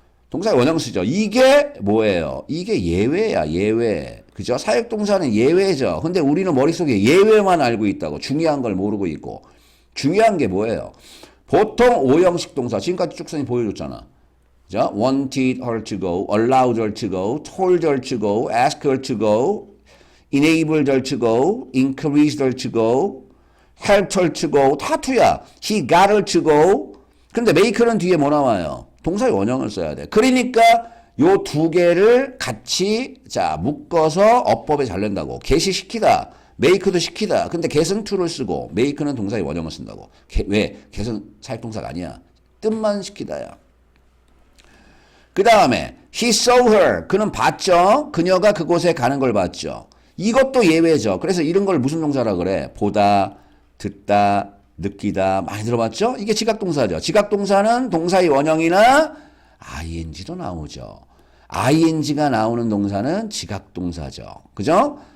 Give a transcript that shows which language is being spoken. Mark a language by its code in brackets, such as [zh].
[ko] 동사의 원형 쓰죠. 이게 뭐예요? 이게 예외야 예외. 그죠? 사역동사는 예외죠. 근데 우리는 머릿속에 예외만 알고 있다고. 중요한 걸 모르고 있고. 중요한 게 뭐예요? 보통 오형식 동사 지금까지 쭉 선생님 보여줬잖아. 그죠? [en] wanted her to go, allowed her to go, told her to go, asked her to go, enabled her to go, encouraged her to go, helped her to go. [ko] 다 [en] to야. he got her to go. [ko] 근데 make는 뒤에 뭐 나와요? 동사의 원형을 써야 돼. 그러니까 요 두 개를 같이 자 묶어서 어법에 잘 낸다고. get이 시키다. make도 시키다. 근데 get은 to를 쓰고 make는 동사의 원형을 쓴다고. 왜? get은 사역동사가 아니야. 뜻만 시키다야. [en] 그 다음에 he saw her. [ko] 그는 봤죠. 그녀가 그곳에 가는 걸 봤죠. 이것도 예외죠. 그래서 이런 걸 무슨 동사라 그래? 보다, 듣다, 느끼다. 많이 들어봤죠? 이게 지각동사죠. 지각동사는 동사의 원형이나 ing도 나오죠. ing가 나오는 동사는 지각동사죠. 그죠?